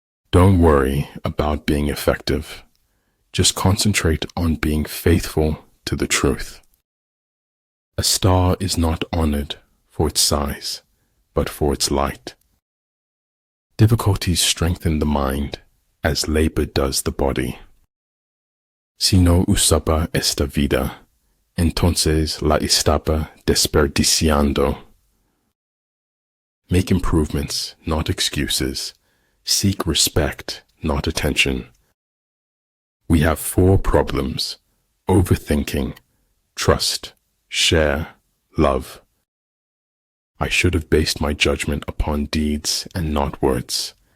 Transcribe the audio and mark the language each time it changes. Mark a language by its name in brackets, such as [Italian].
[English] Don't worry about being effective. Just concentrate on being faithful to the truth. A star is not honored for its size, but for its light. Difficulties strengthen the mind, as labor does the body. [Spanish] Si no usaba esta vida, entonces la estaba desperdiciando. [English] Make improvements, not excuses. Seek respect, not attention. We have 4 problems: overthinking, trust, share, love. I should have based my judgment upon deeds and not words.